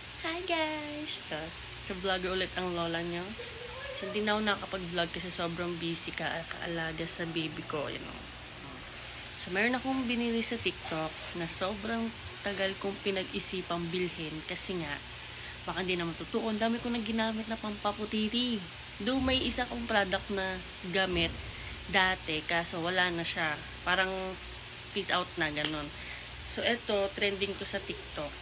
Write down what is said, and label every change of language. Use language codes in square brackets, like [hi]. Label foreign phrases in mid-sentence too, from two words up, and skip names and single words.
[en] Hi guys! [tl] Sa vlogger ulit ang lola niyo. So hindi na ako nakapag-vlog kasi sobrang busy kaalaga sa baby ko. [en] You know. [tl] So meron akong binili sa TikTok na sobrang tagal kong pinag-isipang bilhin kasi nga baka hindi naman totoo. Ang dami ko na ginamit na pampaputiti. Though may isa kong product na gamit dati kaso wala na siya. Parang [en] peace out [tl] na ganun. So ito, trending ko sa TikTok.